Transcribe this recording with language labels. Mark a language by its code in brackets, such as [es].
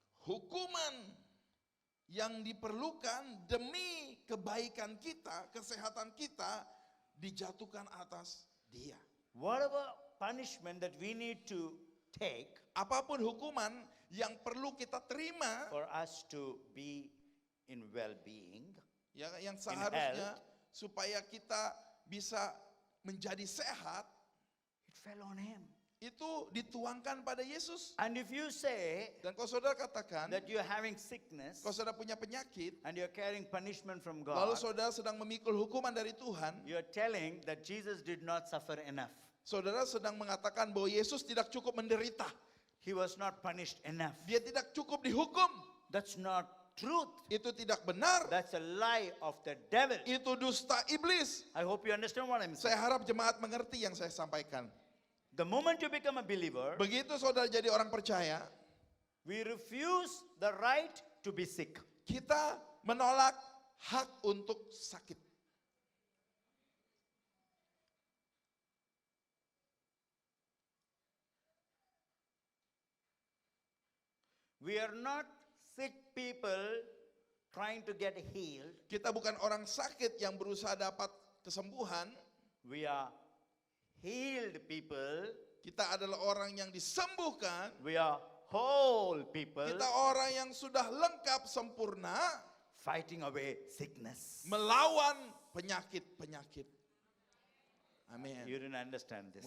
[id] Hukuman yang diperlukan demi kebaikan kita, kesehatan kita, dijatuhkan atas dia. [en] Whatever punishment that we need to take [id] Apapun hukuman yang perlu kita terima, [en] for us to be in well-being, [id] yang seharusnya [en] health. [id] supaya kita bisa menjadi sehat, [en] it fell on him. [id] itu dituangkan pada Yesus. [en] And if you say [id] Dan kalau saudara katakan, [en] that you're having sickness [id] kalau saudara punya penyakit, [en] and you're carrying punishment from [id] lalu [en] God, [id] saudara sedang memikul hukuman dari Tuhan, [en] you're telling that Jesus did not suffer enough. [id] saudara sedang mengatakan bahwa Yesus tidak cukup menderita. [en] He was not punished enough. [id] Dia tidak cukup dihukum. [en] That's not truth. [id] Itu tidak benar. [en] That's a lie of the devil. [id] Itu dusta iblis. [en] I hope you understand what I'm saying. [id] Saya harap jemaat mengerti yang saya sampaikan. [en] The moment you become a believer, [id] Begitu saudara jadi orang percaya, [en] we refuse the right to be sick. [id] kita menolak hak untuk sakit. [en] We are not sick people trying to get healed. [id] Kita bukan orang sakit yang berusaha dapat kesembuhan. [en] We are healed people. [id] Kita adalah orang yang disembuhkan. [en] We are whole people [id] Kita orang yang sudah lengkap sempurna [en] fighting away sickness. [id] melawan penyakit-penyakit. Amin. [en] You didn't understand this.